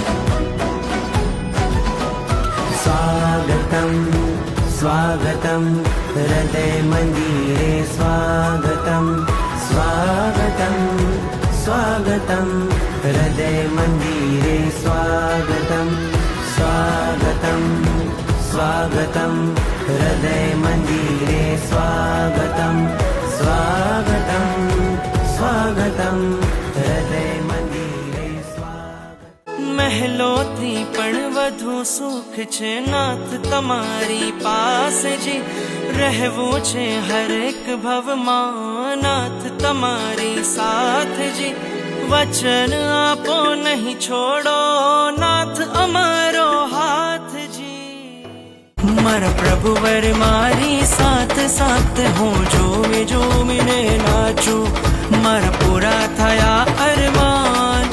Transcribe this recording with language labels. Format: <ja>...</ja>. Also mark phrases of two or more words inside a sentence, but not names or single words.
<sa>स्वागतं स्वागतं हृदय मंदिरे स्वागतं स्वागतं स्वागतं हृदय मंदिरे स्वागतं स्वागतं स्वागतं हृदय मंदिरे स्वागतं स्वागतं स्वागतं हृदय मंदिरे स्वागतं</sa> <gu>મહેલોથી પણ વધુ સુખ છે નાથ તમારી પાસે જી રહેવું છે હરેક ભવમાં નાથ તમારી સાથ જી વચન આપો નહીં છોડો નાથ અમારો હાથ જી મારા પ્રભુ વર મારી સાથ સાથ હું જોમી જોમીને નાચું મારા પૂરા થયા અરમાન</gu>